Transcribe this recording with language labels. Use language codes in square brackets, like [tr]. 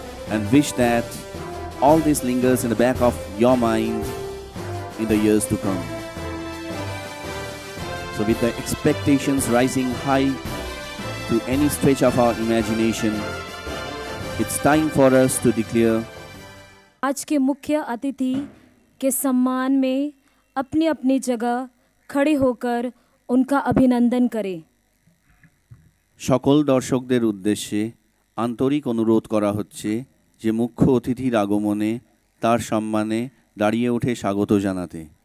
[en] And wish that all this lingers in the back of your mind in the years to come. So with the expectations rising high to any stretch of our imagination, it's time for us to declare [hi] आज के मुख्य अतिथि के सम्मान में अपनी अपनी जगह खड़े होकर उनका अभिनंदन करें। [bn] সকল দর্শকদের উদ্দেশ্যে আন্তরিক অনুরোধ করা হচ্ছে যে মুখ্য অতিথির আগমনে তার সম্মানে দাঁড়িয়ে উঠে স্বাগত জানাতে।